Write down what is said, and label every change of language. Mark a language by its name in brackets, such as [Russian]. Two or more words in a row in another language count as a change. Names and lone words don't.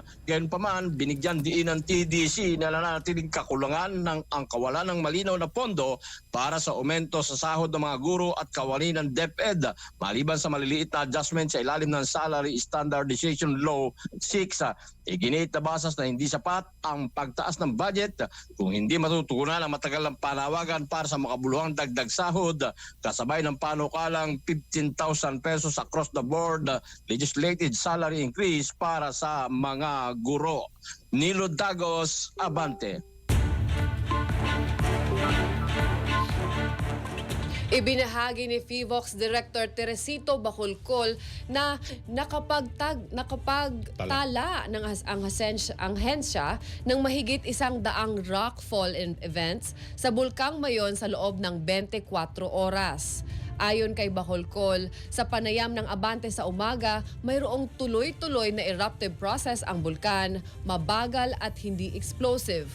[Filipino] Gayunpaman, binigyan diin ng TDC na nanatiling kakulangan ng ang kawalan ng malinaw na pondo para sa aumento sa sahod ng mga guro at kawani ng DepEd maliban sa maliliit na adjustment sa ilalim ng Salary Standardization Law 6. Iginit na Basas na hindi sapat ang pagtaas ng budget kung hindi matutugunan ang matagal ng panawagan para sa makabuluhang dagdag sahod kasabay ng panukalang 15,000 pesos [English] across the board legislated salary increase [Filipino] para sa mga guro. Nilo Dagos, Abante. Ibinahagi ni FIVOX Director Teresito Bacolcol na nakapagtala ng ang hensya ng mahigit 100 rockfall events sa Bulkang Mayon sa loob ng 24 oras. Ayon kay Bacolcol, sa panayam ng Abante sa umaga, mayroong tuloy-tuloy na eruptive process ang bulkan, mabagal at hindi explosive.